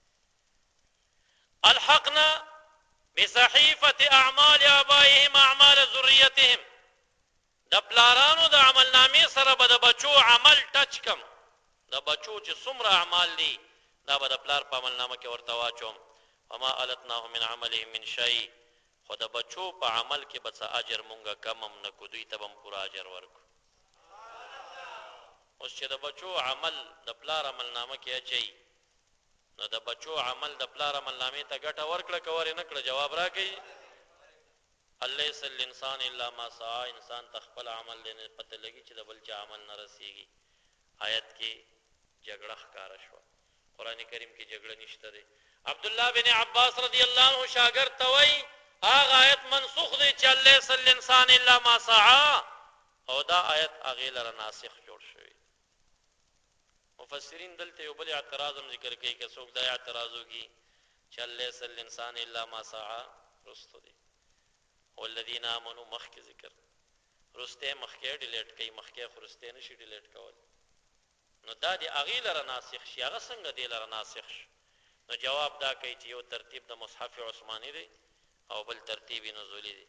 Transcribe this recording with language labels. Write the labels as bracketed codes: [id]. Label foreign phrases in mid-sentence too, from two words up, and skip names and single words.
[ar] الحقنا بصحیفه اعمال آبائهم اعمال ذریتهم، [ps] د پلارانو د عمل نامې سره به د بچو عمل ټچ کم، د بچو چې څومره اعمال دي دا به د پلار په عمل نامه کې ورته واچوم. [ar] وما التناه من عملهم من شيء، [ps] خو د بچو په عمل کې به څه اجر مونږه کم هم نه کو، دوی ته به هم پوره اجر ورکو. اوس چې د بچو عمل د پلار عمل نامه کې اچي نو د بچو عمل د پلار عمل نامې ته ګټه ورکړه که ورې نه کړه؟ جواب راکړي. [ar] الیس الانسان الا ما سعى، [ps] انسان ته خپل عمل دی نه پته لګي چې د بل چا عمل نه رسیږي. آیت کې جګړه ښکاره شوه، قرآن کریم کې جګړه نشته دی. عبد الله بن عباس [ar] رضی الله عنه [ps] شاګرد ته وایي هغه آیت منسوخ دی چې [ar] الیس الانسان الا ما سعى، [ps] او دا آیت هغې لره ناسخ جوړ شوی. مفسرین دلته یو بل اعتراض هم ذکر کوي که څوک دا اعتراض وکړي چې [ar] الیس الانسان الا ما سعى [ps] رستو دی، [ar] والذین آمنوا [ps] مخکې ذکر رسته مخکې ډیلیټ کوي، مخکې خو رسته نشي ډیلیټ کول. نو دا دی هغې لره ناسخ شي، هغه څنګه دی لره ناسخ شي؟ نو جواب دا کوي چې یو ترتیب د مصحف عثماني دی او بل ترتیب نزولی دی.